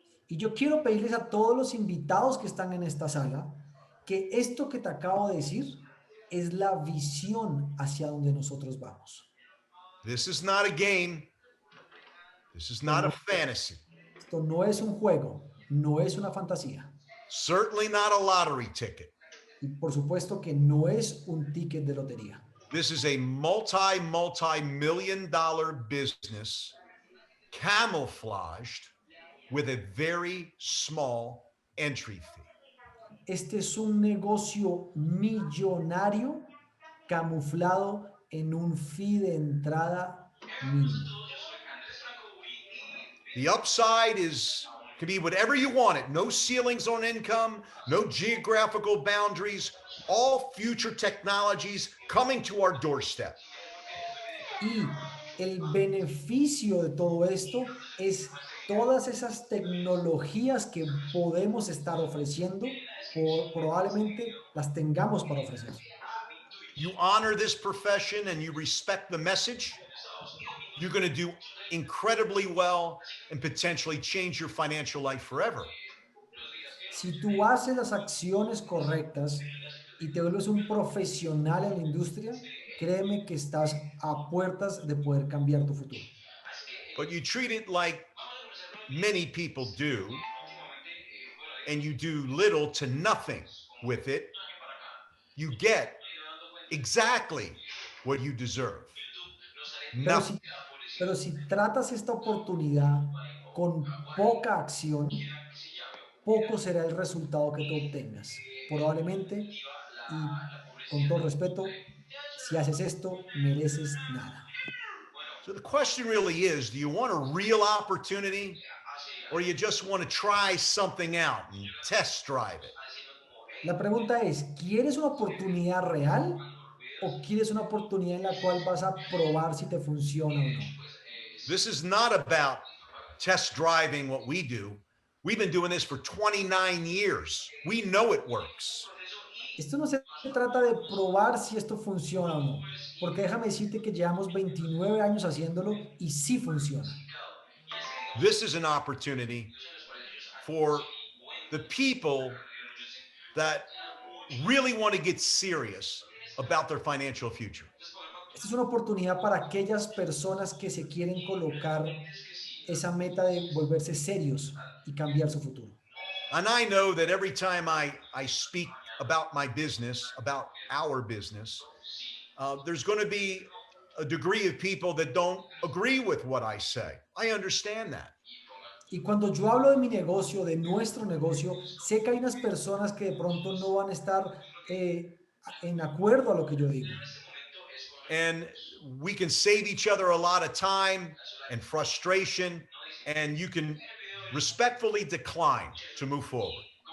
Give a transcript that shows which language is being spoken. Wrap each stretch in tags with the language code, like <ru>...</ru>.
<es>Y yo quiero pedirles a todos los invitados que están en esta sala que esto que te acabo de decir es la visión hacia donde nosotros vamos.</es> <en>This is not a game. This is not a fantasy.</en> <es>Esto no es un juego, no es una fantasía.</es> <en>Certainly not a lottery ticket.</en> <es>Y por supuesto que no es un ticket de lotería.</es> <en>This is a multi-million dollar business camouflaged with a very small entry fee.</en> <es>Este es un negocio millonario camuflado en un fee de entrada mínimo.</es> <en>The upside can be whatever you want it. No ceilings on income, no geographical boundaries, all future technologies coming to our doorstep.</en> <es>Y el beneficio de todo esto es todas esas tecnologías que podemos estar ofreciendo, probablemente las tengamos para ofrecer.</es> <en>You honor this profession and you respect the message. you're going to do incredibly well and potentially change your financial life forever.</en> <es>Si tú haces las acciones correctas y te vuelves un profesional en la industria, créeme que estás a puertas de poder cambiar tu futuro.</es> <en>But you treat it like many people do, and you do little to nothing with it, you get exactly what you deserve.</en> <es>Pero</es> <en>Nothing.</en> <es>si, pero si tratas esta oportunidad con poca acción, poco será el resultado que tú obtengas. Probablemente, y con todo respeto, si haces esto, mereces nada.</es> <en>So the question really is, do you want a real opportunity, or you just want to try something out and test drive it?</en> <es>La pregunta es, ¿quieres una oportunidad real o quieres una oportunidad en la cual vas a probar si te funciona o no?</es> <en>This is not about test driving what we do. We've been doing this for 29 years. We know it works.</en> <es>Esto no se trata de probar si esto funciona o no, porque déjame decirte que llevamos 29 años haciéndolo y sí funciona.</es> <en>This is an opportunity for the people that really want to get serious about their financial future.</en> <es>Esta es una oportunidad para aquellas personas que se quieren colocar esa meta de volverse serios y cambiar su futuro.</es> <en>And I know that every time I speak about my business, about our business, there's going to be a degree of people that don't agree with what I say. I understand that.</en> <es>Y cuando yo hablo de mi negocio, de nuestro negocio, sé que hay unas personas que de pronto no van a estar en acuerdo a lo que yo digo.</es> <en>And we can save each other a lot of time and frustration, and you can respectfully decline to move forward.</en>